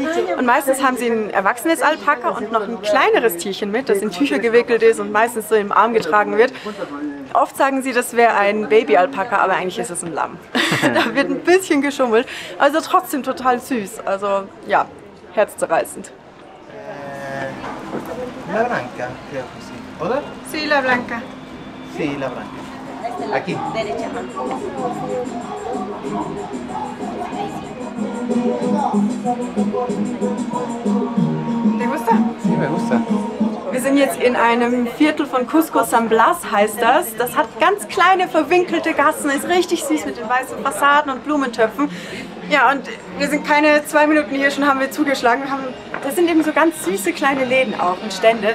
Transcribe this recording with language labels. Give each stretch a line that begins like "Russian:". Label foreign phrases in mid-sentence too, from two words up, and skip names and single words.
German: Und meistens haben sie ein erwachsenes Alpaka und noch ein kleineres Tierchen mit, das in Tücher gewickelt ist und meistens so im Arm getragen wird. Oft sagen sie, das wäre ein Baby-Alpaka, aber eigentlich ist es ein Lamm. Da wird ein bisschen geschummelt, also trotzdem total süß. Also ja, herzzerreißend.
Spanish: La blanca, creo que sí. ¿Oder? Sí, la blanca. Sí, la blanca. Aquí. ¿Te gusta? Sí, me gusta.
German: Wir sind jetzt in einem Viertel von Cusco, San Blas heißt das. Das hat ganz kleine verwinkelte Gassen, ist richtig süß mit den weißen Fassaden und Blumentöpfen. Ja, und wir sind keine 2 Minuten hier, schon haben wir zugeschlagen. Das sind eben so ganz süße kleine Läden auch und Stände.